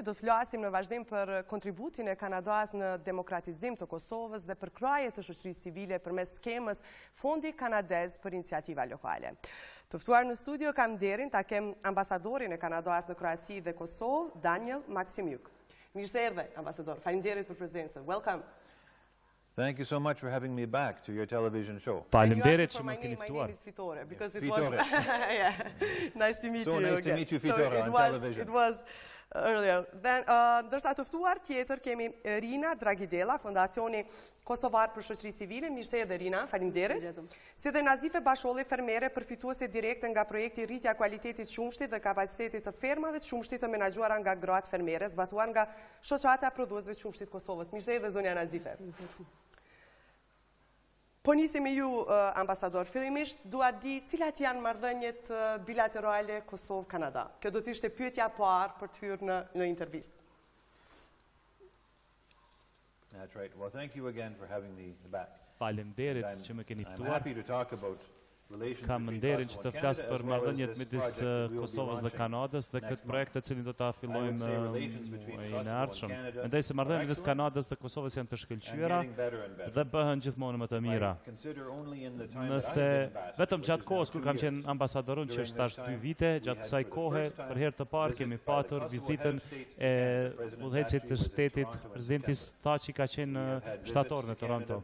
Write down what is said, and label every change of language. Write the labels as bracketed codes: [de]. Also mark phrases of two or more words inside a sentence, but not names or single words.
[sq] Do të flasim në vazhdim për kontributin e Kanadaz në demokratizim të Kosovës dhe për kraje të shoqërisë civile përmes skemës Fondi Kanadez për Iniciativa Lokale. Të ftuar në studio kam nderin ta kem ambasadorin e Kanadaz në Kroaci dhe Kosovë, Daniel Maksimiuk. Mirë se erdhe, ambasador. Faleminderit për prezencën. [en] Welcome. Thank you so much for having me back to your television show. [sq] Faleminderit që më keni ftuar. Fitore, [en] because it was yeah. Nice to meet you. So nice to meet you, Fitore, on television. It was earlier. [sq] Then ndërsa të ftuar tjetër kemi Rina Dragidela, Fondacioni Kosovar për Shoqëri Civile. Mirë se erdhe Rina, faleminderit. Si dhe Nazife Basholli, fermere përfituese direkte nga projekti rritja kualitetit qumshtit dhe kapacitetit të fermave të qumshtit të menaxhuara nga gratë fermere, zbatuar nga Shoqata Prodhuesve të Qumshtit Kosovës. Mirë se erdhe zonja Nazife. Po nisim me ju, ambasador. Fillimisht dua di cilat janë marrëdhëniet bilaterale Kosovë-Kanada. Kjo do të ishte pyetja e parë për të hyrë në intervistë. [en] That's right. Well, thank you again for having me back. [sq] Faleminderit që më keni [en] I'm [sq] ftuar. [en] happy to talk about [sq] Kam nderin që të flas për marrëdhëniet midis Kosovës dhe Kanadës dhe këtë projekt të cilin do ta fillojmë në ardhshëm. Mendoj se marrëdhëniet midis Kanadës dhe Kosovës janë të shkëlqyera dhe bëhen gjithmonë më të mira. Nëse vetëm gjatë kohës kur kam qenë ambasador që është tash 2 vite, gjatë kësaj kohe për herë të parë kemi patur vizitën e udhëheqësit të shtetit, presidentit Taçi ka qenë shtator në Toronto.